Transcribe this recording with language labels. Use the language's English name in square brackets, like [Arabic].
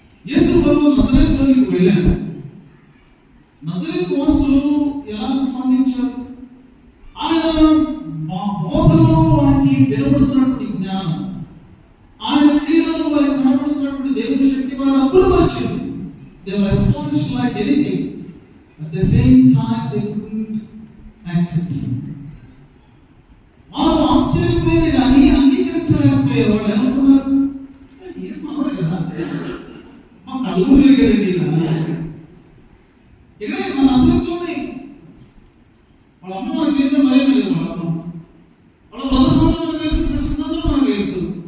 [Telugu] యేసు ప్రభు నజరేతులోకి వెళ్ళాడు. నజరేతు వాసులు ఎలా స్పందించారు? ఆయన మా బోధనలో వారికి వినబడుతున్నటువంటి జ్ఞానం, ఆయన క్రియలలో వారికి కనబడుతున్నటువంటి దేవుని శక్తి వారిని అబ్బురపరిచింది. [English] They were astonished like anything. At the same time, they couldn't accept him. [Telugu] వారు ఆశ్చర్యపోయారు కానీ అంగీకరించలేకపోయారు. వాళ్ళు ఏమనుకున్నారు, ఏసు మనోడే కదా, మా కళ్ళు పెరిగాడండి ఇలా, ఇక్కడే మన నజరేతులోనే. వాళ్ళ అమ్మ మనకి ఏంటో మరే లేదు, వాళ్ళ అమ్మ వాళ్ళ బ్రదర్స్ అందరూ మనకు తెలుసు, సిస్టర్స్ అందరూ మనకు తెలుసు.